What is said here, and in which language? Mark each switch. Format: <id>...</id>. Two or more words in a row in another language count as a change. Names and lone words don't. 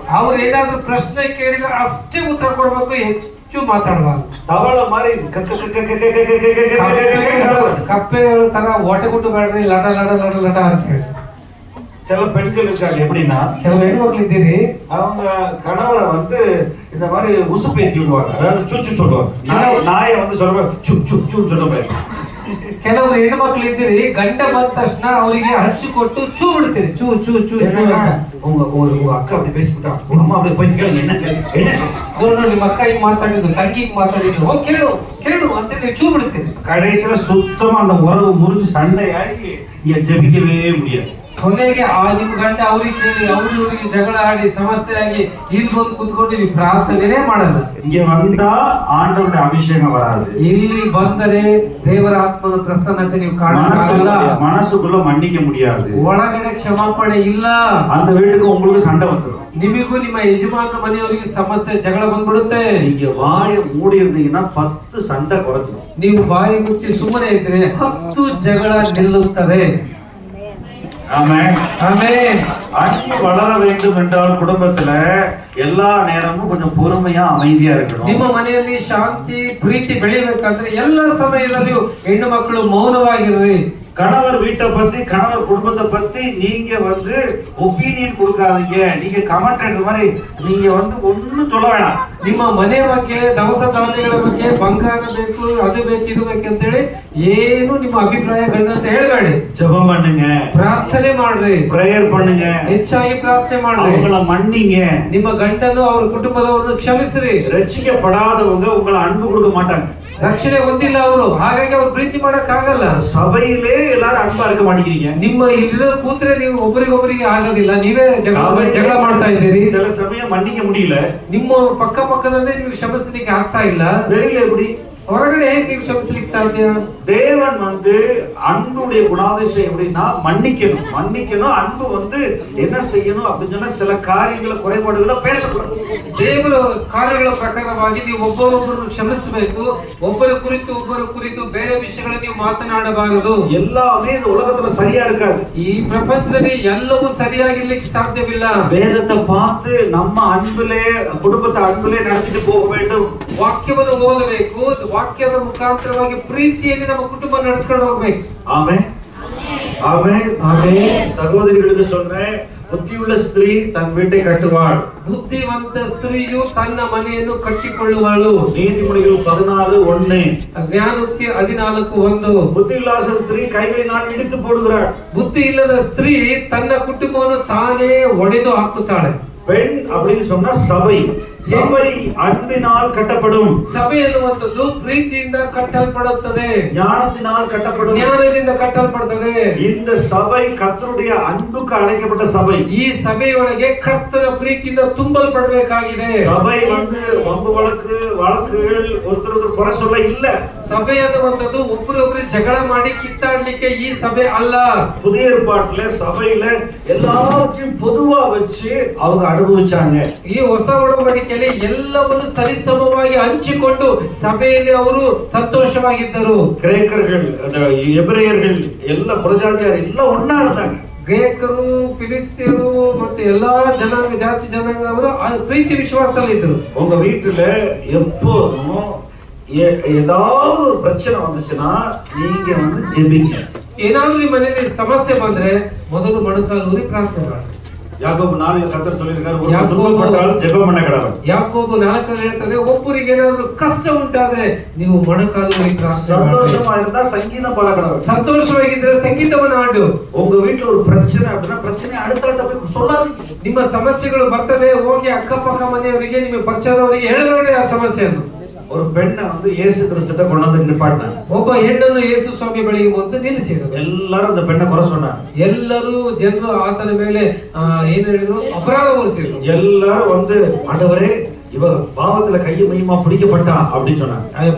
<kn>ಅವ್ರು ಏನಾದ್ರೂ ಪ್ರಶ್ನೆ ಕೇಳಿದ್ರೆ ಅಷ್ಟೇ ಉತ್ತರ ಕೊಡ್ಬೇಕು, ಹೆಚ್ಚು ಮಾತಾಡಬಾರ್ದು.</kn> <ta>தவளை மாதிரி</ta> <kn>ಕಪ್ಪೆಗಳ ತರ ಒಟ ಕೊಟ್ಟು ಬೇಡ್ರಿ, ಲಟ ಲಟ ಲಟ ಲಟ ಅಂತ ಹೇಳಿ.</kn> <ta>சில பெண்கள் இருக்காங்க, எப்படின்னா</ta> <kn>ಕೆಲವು ಹೆಣ್ಮಕ್ಳು ಇದ್ದೀರಿ,</kn> <ta>அவங்க கணவரை வந்து இந்த மாதிரி உசுப்பேத்தி விடுவாங்க, அதாவது சுச்சு சொல்லுவாங்க. நாயை வந்து சொல்லுவாங்க சுப் சுப் சுப் சொல்லுவாங்க.</ta> <kn>ಕೆಲವರು ಹೆಣ್ಮಕ್ಳು ಇದ್ದೀರಿ, ಗಂಡ ಬಂದ ತಕ್ಷಣ ಅವರಿಗೆ ಹಚ್ಚಿ ಕೊಟ್ಟು ಚೂ ಬಿಡ್ತೀರಿ, ಚೂ ಚೂ ಚೂ ಚೂ.</kn> <ta>உங்க அக்கா அப்படி பேசிவிட்டா, உங்க அம்மா அப்படி போய் கேளுங்க, என்ன</ta> <kn>ನೋಡಿ ನಿಮ್ಮ ಅಕ್ಕ ಹಿಂಗ್ ಮಾತಾಡಿದ್ರು, ತಂಗಿ ಹಿಂಗ್ ಮಾತಾಡಿದ್ರು, ಹೋಗಿ ಕೇಳು ಕೇಳು ಅಂತ ನೀವು ಚೂ ಬಿಡ್ತೀರಿ.</kn> <ta>கடைசியில சுத்தமா அந்த உறவு முறிஞ்சு சண்டையாகி இங்க ஜெபிக்கவே முடியாது.</ta> <kn>ಕೊನೆಗೆ ನಿಮ್ ಗಂಡ ಅವ್ರಿಗೆ ಕೇಳಿ ಅವ್ರು ಇವ್ರಿಗೆ ಜಗಳ ಆಡಿ ಸಮಸ್ಯೆ ಆಗಿ ಇಲ್ಲಿ ಬಂದು ಕುತ್ಕೊಂಡು ನೀವು ಪ್ರಾರ್ಥನೆ ಮಾಡಲ್ಲ.</kn> <ta>இங்க வந்தா ஆண்டவருடைய அபிஷேகம் வராது.</ta> <kn>ಇಲ್ಲಿ ಬಂದರೆ ದೇವರ ಆತ್ಮನ ಪ್ರಸನ್ನತೆ ನೀವು ಕಾಣಲ್ಲ,</kn> <ta>மனசுக்குள்ள மன்னிக்க முடியாது,</ta> <kn>ಒಳಗಡೆ ಕ್ಷಮಾಪಣೆ ಇಲ್ಲ.</kn> <ta>அந்த வீட்டுக்கு உங்களுக்கு சண்டை வந்துடும்.</ta> <kn>ನಿಮಗೂ ನಿಮ್ಮ ಯಜಮಾನ ಮನೆಯವರಿಗೆ ಸಮಸ್ಯೆ ಜಗಳ ಬಂದ್ಬಿಡುತ್ತೆ.</kn> <ta>நீங்க வாயை மூடி இருந்தீங்கன்னா 10 சண்டை குறைஞ்சிடும்.</ta> <kn>ನೀವು ಬಾಯಿ ಮುಚ್ಚಿ ಸುಮ್ಮನೆ ಇದ್ರೆ 10 ಜಗಳ ನಿಲ್ಲುತ್ತವೆ.</kn> <ta>ஆமென்.</ta> <kn>ಆಮೆನ್.</kn> <ta>அன்பு வளர வேண்டும் என்றால் குடும்பத்துல எல்லா நேரமும் கொஞ்சம் பொறுமையா அமைதியா இருக்கணும்.</ta> <kn>ನಿಮ್ಮ ಮನೆಯಲ್ಲಿ ಶಾಂತಿ ಪ್ರೀತಿ ಬೆಳಿಬೇಕಂದ್ರೆ ಎಲ್ಲ ಸಮಯದಲ್ಲಿಯೂ ಹೆಣ್ಣು ಮಕ್ಕಳು ಮೌನವಾಗಿರ್ರಿ.</kn> <ta>கணவர் வீட்டை பத்தி, கணவர் குடும்பத்தை பத்தி நீங்க வந்து ஒப்பீனியன் கொடுக்காதீங்க. நீங்க கமெண்டேட்டர் மாதிரி நீங்க வந்து ஒன்னும் சொல்ல வேணாம்.</ta> <kn>ನಿಮ್ಮ ಮನೆ ಬಗ್ಗೆ, ದವಸ ಧಾನ್ಯಗಳ ಬಗ್ಗೆ, ಬಂಗಾರ ಬೇಕು, ಅದು ಬೇಕು, ಇದು ಬೇಕು ಅಂತ ಹೇಳಿ ಏನು ನಿಮ್ಮ ಅಭಿಪ್ರಾಯಗಳನ್ನ ಅಂತ ಹೇಳಬೇಡಿ.</kn> <ta>ஜெபம் பண்ணுங்க,</ta> <kn>ಪ್ರಾರ್ಥನೆ ಮಾಡ್ರಿ,</kn> <ta>பிரேயர் பண்ணுங்க,</ta> <kn>ಹೆಚ್ಚಾಗಿ ಪ್ರಾರ್ಥನೆ ಮಾಡ್ರಿ,</kn> <ta>அவங்கள மன்னிங்க.</ta> <kn>ನಿಮ್ಮ ಗಂಡನು ಅವ್ರ ಕುಟುಂಬದವರನ್ನು ಕ್ಷಮಿಸ್ರಿ.</kn> <ta>ரட்சிக்கப்படாதவங்க உங்களை அன்பு கொடுக்க மாட்டாங்க.</ta> <kn>ರಕ್ಷಣೆ ಹೊಂದಿಲ್ಲ ಅವರು, ಹಾಗಾಗಿ ಅವ್ರು ಪ್ರೀತಿ ಮಾಡಕ್ ಆಗಲ್ಲ.</kn> <ta>சபையிலே எல்லாரும் அன்பா இருக்க மாட்டேங்கிறீங்க.</ta> <kn>ನಿಮ್ಮ ಇಲ್ಲಿ ಕೂತ್ರೆ ನೀವು ಒಬ್ಬರಿಗೊಬ್ಬರಿಗೆ ಆಗೋದಿಲ್ಲ, ನೀವೇ ಜಗಳ ಮಾಡ್ತಾ ಇದ್ದೀರಿ.</kn> <ta>சில சமயம் மன்னிக்க முடியல,</ta> <kn>ನಿಮ್ಮ ಪಕ್ಕದಲ್ಲೇ ನೀವು ಕ್ಷಮಿಸಲಿಕ್ಕೆ ಆಗ್ತಾ ಇಲ್ಲ.</kn> <ta>வெளியில எப்படி</ta> <kn>ಹೊರಗಡೆ ಹೇಗೆ ನೀವು ಕ್ಷಮಿಸ್ಲಿಕ್ಕೆ ಸಾಧ್ಯ?</kn> <ta>தேவன் அன்புடைய குணாதிசயம் எப்படின்னா மன்னிக்கணும். அன்பு என்ன செய்யணும் அப்படின்னு சொன்னா சில காரியங்களை குறைபாடுகளை பேசக்கூடாது.</ta> <kn>ದೇವರ ಕಾರ್ಯಗಳ ಪ್ರಕಾರವಾಗಿ ನೀವು ಒಬ್ಬರೊಬ್ಬರನ್ನು ಕ್ಷಮಿಸಬೇಕು. ಒಬ್ಬರ ಕುರಿತು ಬೇರೆ ವಿಷಯಗಳನ್ನು ನೀವು ಮಾತನಾಡಬಾರದು.</kn> <ta>எல்லாமே இந்த உலகத்துல சரியா இருக்காது.</ta> <kn>ಈ ಪ್ರಪಂಚದಲ್ಲಿ ಎಲ್ಲವೂ ಸರಿಯಾಗಿರ್ಲಿಕ್ಕೆ ಸಾಧ್ಯವಿಲ್ಲ.</kn> <ta>வேதத்தை பார்த்து நம்ம அன்பிலே குடும்பத்தை அன்பிலே நடத்திட்டு போக வேண்டும்.</ta> <kn>ವಾಕ್ಯವನ್ನು ಓದಬೇಕು. ವಾಕ್ಯದ ಮುಖಾಂತರವಾಗಿ ಪ್ರೀತಿಯಲ್ಲಿ ನಮ್ಮ ಕುಟುಂಬ ನಡೆಸ್ಕೊಂಡು ಹೋಗ್ಬೇಕು.</kn> <ta>ஆமென் ஆமென் ஆமென். சகோதரிகளுக்கு சொல்றேன், புத்தியுள்ள ஸ்திரீ தன் வீட்டை கட்டுவாள்.</ta> <kn>ಬುದ್ಧಿವಂತ ಸ್ತ್ರೀಯು ತನ್ನ ಮನೆಯನ್ನು ಕಟ್ಟಿಕೊಳ್ಳುವಳು.</kn> <ta>நீதிமொழிகள் 14:1.</ta> <kn>ಜ್ಞಾನೋಕ್ತಿ 14:1.</kn> <ta>புத்தியில்லாத ஸ்திரீ கைகளினால் இடித்து போடுகிறாள்.</ta> <kn>ಬುದ್ಧಿ ಇಲ್ಲದ ಸ್ತ್ರೀ ತನ್ನ ಕುಟುಂಬವನ್ನು ತಾನೇ ಒಡೆದು ಹಾಕುತ್ತಾಳೆ.</kn> <ta>பெண் அப்படின்னு சொன்னா சபை அன்பினால் கட்டப்படும்.</ta> <kn>ಸಭೆ ಎನ್ನುವಂಥದ್ದು ಪ್ರೀತಿಯಿಂದ ಕಟ್ಟಲ್ಪಡುತ್ತದೆ.</kn> <ta>ஞானத்தினால் கட்டப்படும்.</ta> <kn>ಜ್ಞಾನದಿಂದ ಕಟ್ಟಲ್ಪಡುತ್ತದೆ.</kn> <ta>இந்த சபை கர்த்தருடைய அன்புக்கு அழைக்கப்பட்ட சபை.</ta> <kn>ಈ ಸಭೆಯೊಳಗೆ ಕರ್ತನ ಪ್ರೀತಿಯಿಂದ ತುಂಬಲ್ಪಡಬೇಕಾಗಿದೆ.</kn> <ta>சபை வம்பு வழக்குகள் ஒருத்தர் குறை சொல்ல இல்ல.</ta> <kn>ಸಭೆ ಅನ್ನುವಂಥದ್ದು ಒಬ್ಬರೊಬ್ಬರು ಜಗಳ ಮಾಡಿ ಕಿತ್ತಾಡ್ಲಿಕ್ಕೆ ಈ ಸಭೆ ಅಲ್ಲ.</kn> <ta>புதிய ஏற்பாட்டுல சபையில எல்லாவற்றையும் பொதுவா வச்சு அவங்க ಅನುಭವಿಚಾங்க.</ta> <kn>ಈ ಹೊಸ ಒಡಂಬಡಿಕೆಯಲ್ಲಿ ಎಲ್ಲವನ್ನು ಸರಿಸಮವಾಗಿ ಹಂಚಿಕೊಂಡು ಸಭೆಯಲ್ಲಿ ಅವರು ಸಂತೋಷವಾಗಿದ್ದರು.</kn> <ta>கிரேக்கர்கள் எபிரேயர்கள் ಎಲ್ಲ புறஜாதியார் ಎಲ್ಲ ஒண்ணா இருந்தாங்க.</ta> <kn>ಗ್ರೀಕರು, ಫಿಲಿಸ್ತೀಯರು ಮತ್ತು ಎಲ್ಲಾ ಜಾತಿ ಜನಾಂಗದವರು ಪ್ರೀತಿ ವಿಶ್ವಾಸದಲ್ಲಿ ಇದ್ದರು.</kn> <ta>உங்க வீட்டுல எப்போதும் ஏதாவது ஒரு பிரச்சனை வந்துச்சுன்னா நீங்க ஜெபிங்க.</ta> <kn>ಏನಾದ್ರೂ ನಿಮ್ಮ ಮನೆಯಲ್ಲಿ ಸಮಸ್ಯೆ ಬಂದ್ರೆ ಮೊದಲು ಮೊಣಕಾಲೂರಿ ಪ್ರಾರ್ಥನೆ ಮಾಡಿ. ಯಾಕೋಬ 4 ಕರ್ತರು</kn> <ta>சொல்லிருக்காரு, ஒரு துன்பப்பட்டால் ஜெபம் பண்ண கடவன்.</ta> <kn>ಯಾಕೋಬ 4 ಹೇಳ್ತದೆ, ಒಬ್ಬರಿಗೆ ಏನಾದ್ರೂ ಕಷ್ಟ ಉಂಟಾದ್ರೆ ನೀವು ಮೊಣಕಾಲೂರಿ ಪ್ರಾರ್ಥನೆ ಮಾಡಿ.</kn> <ta>சந்தோஷமா இருந்தா சங்கீதம் பாட கடவன்.</ta> <kn>ಸಂತೋಷವಾಗಿದ್ರೆ ಸಂಗೀತವನ್ನು ಹಾಡು.</kn> <ta>உங்க வீட்ல ஒரு பிரச்சனை அப்படினா பிரச்சனை அடுத்தவங்க போய் சொல்லாதீங்க.</ta> <kn>ನಿಮ್ಮ ಸಮಸ್ಯೆಗಳು ಬರ್ತದೆ, ಹೋಗಿ ಅಕ್ಕಪಕ್ಕ ಮನೆಯವರಿಗೆ ನಿಮ್ಮ ಪಕ್ಷದವರಿಗೆ ಹೇಳಬೇಡಿ ಆ ಸಮಸ್ಯೆಯನ್ನು.</kn> <ta>ஒரு பெண்ணை இயேசு கிறிஸ்துட்ட கொண்டு வந்து நிப்பாட்டினாங்க.</ta> <kn>ಒಬ್ಬ ಹೆಣ್ಣನ್ನು ಯೇಸು ಸ್ವಾಮಿ ಬಳಿಗೆ ಬಂದು ನಿಲ್ಲಿಸಿದರು.</kn> <ta>ಎಲ್ಲರೂ அந்த பெண்ணை குறை சொன்னாங்க.</ta> <kn>ಎಲ್ಲರೂ ಜನರು ಆತನ ಮೇಲೆ ಏನು ಹೇಳಿದ್ರು? ಅಪರಾಧ ಹೊರಿಸಿದ್ರು.</kn> <ta>ಎಲ್ಲರೂ ஆண்டவரே இவ பாவத்துல கையை மையமா பிடிக்கப்பட்டா அப்படின்னு சொன்னாங்க.</ta>